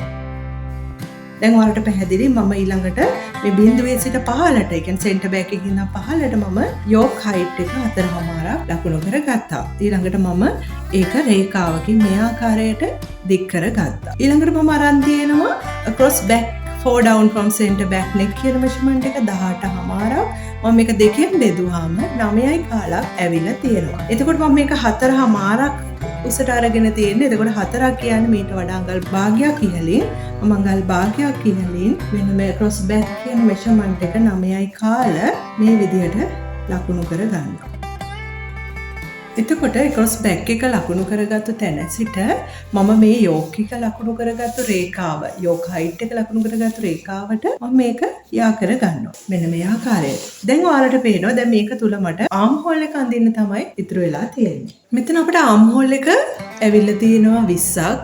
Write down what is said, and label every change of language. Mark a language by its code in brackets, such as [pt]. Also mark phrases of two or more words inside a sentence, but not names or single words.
[si] දැන් ඔයාලට පැහැදිලි මම ඊළඟට මේ බිඳුවේ සිට පහළට ඒ කියන්නේ [en] center back [si] එකකින් ඉඳන් පහළට මම [en] yoke height [si] එක 4මාරක් ලකුණු කරගත්තා. ඊළඟට මම ඒක රේඛාවකින් මේ ආකාරයට දික් කරගත්තා. ඊළඟට මම අරන් තියෙනවා [en] across back 4 down from center back neck [si] කියන measurement එක 18මාරක්. මම මේක දෙකෙන් බෙදුවාම 9යි කාලක් ඇවිල්ලා තියෙනවා. එතකොට මම මේක 4මාරක් උසට අරගෙන තියෙන්නේ. එතකොට 4ක් කියන්නේ මීට වඩා අඟල් භාගයක් ඉහළින් මම අඟල් භාගයක් ඉහළින් මෙන්න මේ [en] across back [si] කියන measurement එක 9යි කාල මේ විදිහට ලකුණු කර ගන්නවා. එතකොට [en] across back [si] එක ලකුණු කරගත්තු තැන සිට මම මේ yoke එක ලකුණු කරගත්තු රේඛාව [en] yoke height [si] එක ලකුණු කරගත්තු රේඛාවට මම මේක යා කර ගන්නවා. මෙන්න මේ ආකාරයට. දැන් ඔයාලට පේනවා දැන් මේක තුල මට [en] arm hole [si] එක අඳින්න තමයි ඉතුරු වෙලා තියෙන්නේ. මෙතන අපිට [en] arm hole [si] එක ඇවිල්ලා තියෙනවා 20ක්.